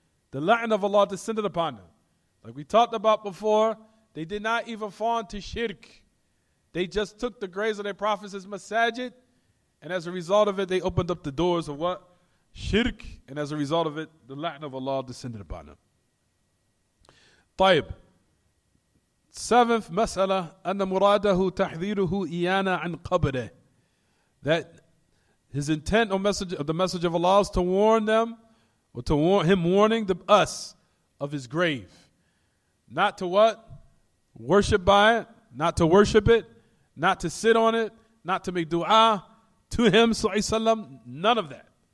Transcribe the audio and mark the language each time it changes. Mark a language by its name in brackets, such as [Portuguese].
[English] The la'an of Allah descended upon them. Like we talked about before, they did not even fall into shirk. They just took the graves of their prophets as masajid, and as a result of it, they opened up the doors of what? Shirk, and as a result of it, the la'an of Allah descended upon them. [Arabic] طيب. [English] Seventh mas'ala, [Arabic] أن مراده تحذيره إيانا عن قبره. [English] That his intent or message of the message of Allah is to warn them, or to warn him warning us of his grave. Not to what? Worship by it, not to worship it, not to sit on it, not to make dua to him, sallallahu, none of that.